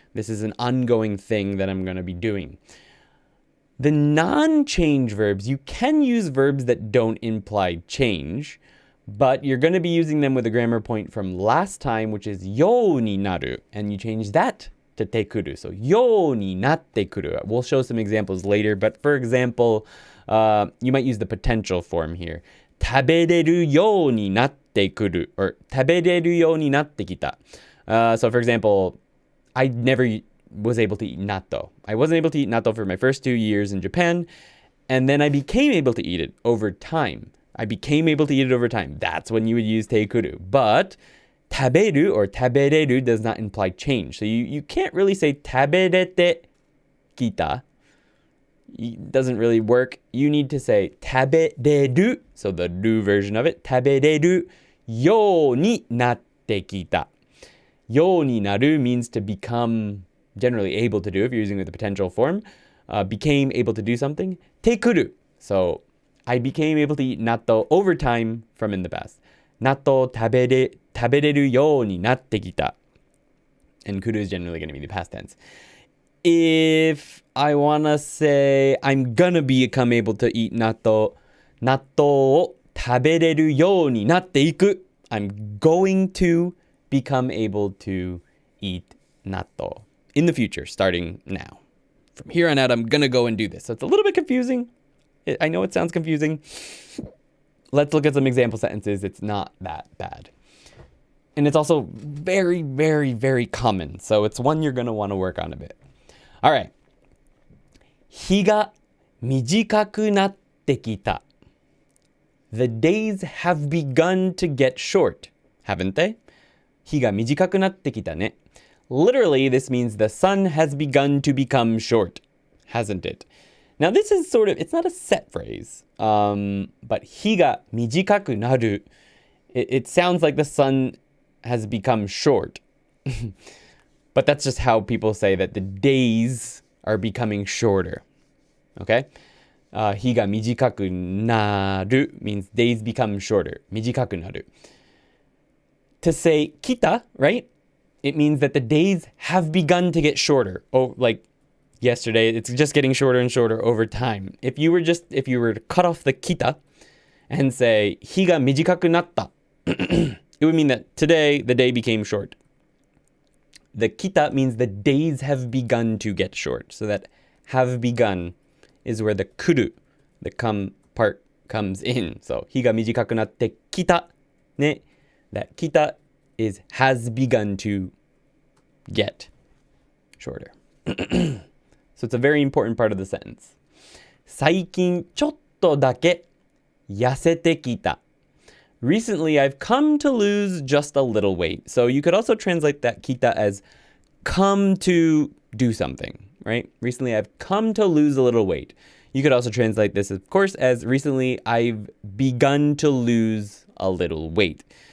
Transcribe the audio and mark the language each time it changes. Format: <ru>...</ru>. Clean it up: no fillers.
<en>This is an ongoing thing that I'm going to be doing. The non-change verbs, you can use verbs that don't imply change, but you're going to be using them with a grammar point from last time, which is yo ni naru, and you change that to te kuru. So yo ni natte kuru. We'll show some examples later, but for example, you might use the potential form here.</en> <ja>食べれるようになってくる or 食べれるようになってきた.</ja> <en>So for example, I never was able to eat natto. I wasn't able to eat natto for my first 2 years in Japan, and then I became able to eat it over time. That's when you would use te kuru. But 食べる or 食べれる does not imply change. So you can't really say 食べれてきた. It doesn't really work. You need to say 食べれる, so the do version of it.</en> <ja>食べれるようになってきた.</ja> <en>ようになる means to become generally able to do if you're using it with the potential form. Became able to do something.</en> <ja>てくる.</ja> <en>So I became able to eat natto over time from in the past.</en> <ja>納豆食べれるようになってきた.</ja> <en>And kuru is generally going to be the past tense. If I want to say I'm gonna become able to eat natto</en> <ja>を食べれるようになっていく.</ja> <en>I'm going to become able to eat natto in the future, starting now. From here on out, I'm gonna go and do this. So it's a little bit confusing. I know it sounds confusing. Let's look at some example sentences. It's not that bad. And it's also very, very, very common. So it's one you're going to want to work on a bit.</en> <ja>All right. 日が短くなってきた.</ja> <en>The days have begun to get short, haven't they?</en> <ja>日が短くなってきたね.</ja> <en>Literally, this means the sun has begun to become short, hasn't it? Now this is sort of, it's not a set phrase, but</en> <ja>日が短くなる.</ja> <en>It sounds like the sun has become short. But that's just how people say that the days are becoming shorter. Okay?</en> <ja>日が短くなる</ja> <en>means days become shorter.</en> <ja>短くなる.</ja> <en>To say 来た, right? It means that the days have begun to get shorter. Oh, like yesterday, it's just getting shorter and shorter over time. If you were to cut off the 来た and say</en> <ja>日が短くなった,</ja> <en>it would mean that today the day became short. The 来た means the days have begun to get short. So that have begun is where the 来る, the come part comes in.</en> <ja>So 日が短くなって来たね.</ja> <en>That 来た is has begun to get shorter. So it's a very important part of the sentence.</en> <ja>最近ちょっとだけ痩せてきた.</ja> <en>Recently, I've come to lose just a little weight. So you could also translate that kita as come to do something, right? Recently, I've come to lose a little weight. You could also translate this, of course, as recently, I've begun to lose a little weight.</en>